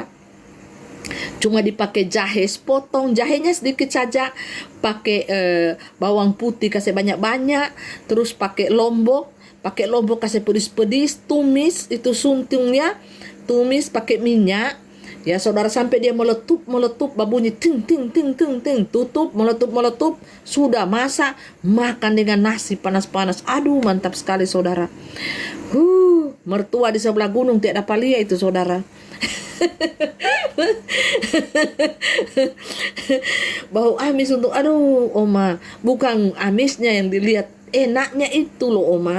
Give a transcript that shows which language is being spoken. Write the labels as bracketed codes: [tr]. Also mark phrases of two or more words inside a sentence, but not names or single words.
[id] Cuma dipakai jahe, potong jahenya sedikit saja, pakai bawang putih kasih banyak-banyak, terus pakai lombok kasih pedis-pedis, tumis itu suntungnya, tumis pakai minyak ya saudara, sampai dia meletup babunyi ting ting ting ting ting, tutup meletup, sudah masak, makan dengan nasi panas-panas. Aduh, mantap sekali saudara. Mertua di sebelah gunung tiada palia itu, saudara. Bau amis untuk oma, bukan amisnya yang dilihat, enaknya itu loh oma.